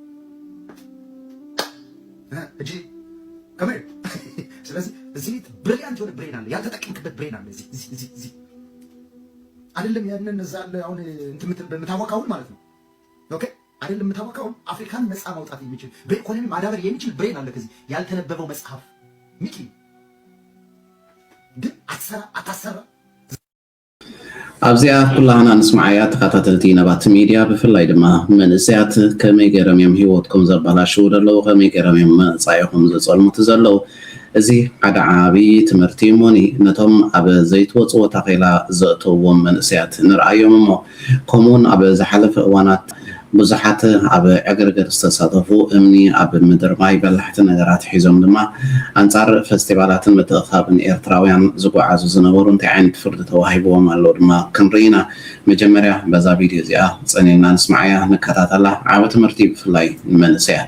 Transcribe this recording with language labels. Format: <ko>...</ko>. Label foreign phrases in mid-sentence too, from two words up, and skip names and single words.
<ti>እጂ ከመይ</ti> <am>ስለዚህ እዚህ ብሪሊያንት የሆነ ብሬን አለ፣ ያልተጠቀምክበት ብሬን አለ እዚህ አይደለም። ያንን እዛ አለ አሁን እንትን የምታወቃውን ማለት ነው። ኦኬ አይደለም የምታወቃውን አፍሪካን ነፃ ማውጣት የሚችል በኢኮኖሚ ማዳበር የሚችል ብሬን አለ ከዚህ ያልተነበበው መጽሐፍ ሚኪ ግን አታሰራ</am> <ti>ኣብዚኣ ኩላና ንስማዓያ ተኸታተልቲ ነባት ሚድያ ብፍላይ ድማ መንእሰያት ከመይ ገይሮም እዮም ሂወትኩም ዘበላሽው ዘለዉ ከመይ ገይሮም እዮም መጻኢኹም ዘጸልሙት ዘለዉ እዚ ሓደ ዓብዪ ትምህርቲ እሞኒ ነቶም ኣብ ዘይትወፅኡ ተኺላ ዘእተውዎም መንእሰያት ንርአዮም እሞ ከምኡውን ኣብ ዝሓለፈ እዋናት ብዙሓት ኣብ ዕግርግር ዝተሳተፉ እምኒ ኣብ ምድር ማይ በላሕቲ ነገራት ሒዞም ድማ ኣንጻር ፌስቲቫላትን ምትእኻብን ኤርትራውያን ዝጓዓዙ ዝነበሩ እንታይ ዓይነት ፍርዲ ተዋሂብዎም ኣሎ ድማ ክንርኢና። መጀመርያ በዛ ቪድዮ እዚኣ ፀኒልና ንስማዓያ ንከታተላ ዓብ ትምህርቲ ብፍላይ ንመንእሰያት</ti>